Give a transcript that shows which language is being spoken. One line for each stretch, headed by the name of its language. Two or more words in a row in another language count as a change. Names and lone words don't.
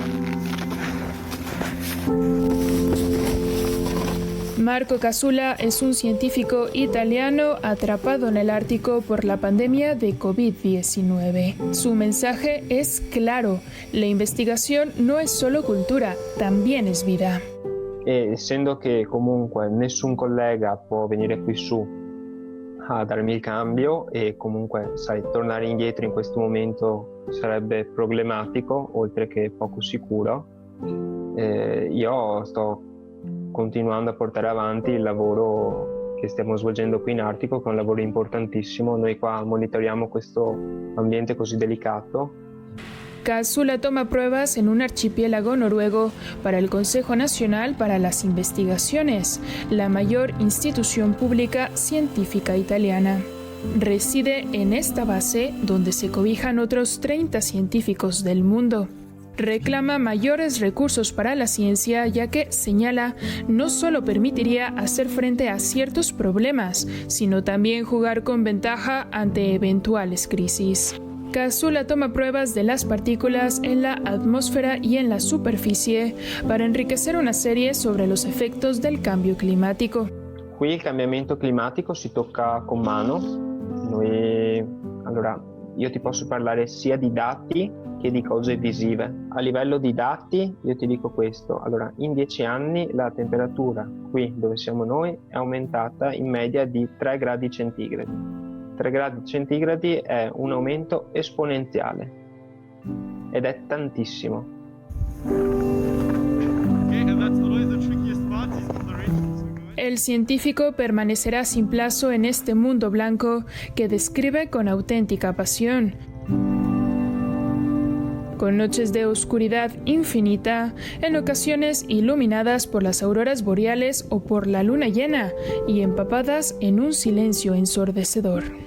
Spanish: Marco Casula es un científico italiano atrapado en el Ártico por la pandemia de COVID-19. Su mensaje es claro: la investigación no è solo cultura, también es vida.
Italian: Essendo che comunque nessun collega può venire qui su a darmi il cambio e comunque, sai, tornare indietro in questo momento sarebbe problematico, oltre che poco sicuro, io sto continuando a portare avanti il lavoro che stiamo svolgendo qui in Artico, che è un lavoro importantissimo. Noi qua monitoriamo questo ambiente così delicato.
Spanish: Casula toma pruebas en un archipiélago noruego para el Consejo Nacional para las Investigaciones, la mayor institución pública científica italiana. Reside en esta base, donde se cobijan otros 30 científicos del mundo. Reclama mayores recursos para la ciencia, ya que, señala, no solo permitiría hacer frente a ciertos problemas, sino también jugar con ventaja ante eventuales crisis. Casula toma pruebas de las partículas en la atmósfera y en la superficie para enriquecer una serie sobre los efectos del cambio climático.
Italian: Qui il cambiamento climatico si tocca con mano. Allora, io ti posso parlare sia di dati che di cose visive. A livello di dati io ti dico questo: allora, in 10 anni la temperatura qui dove siamo noi è aumentata in media di 3 gradi centigradi. 3 gradi centigradi è un aumento esponenziale ed è tantissimo.
Spanish: El científico permanecerá sin plazo en este mundo blanco que describe con auténtica pasión. Con noches de oscuridad infinita, en ocasiones iluminadas por las auroras boreales o por la luna llena, y empapadas en un silencio ensordecedor.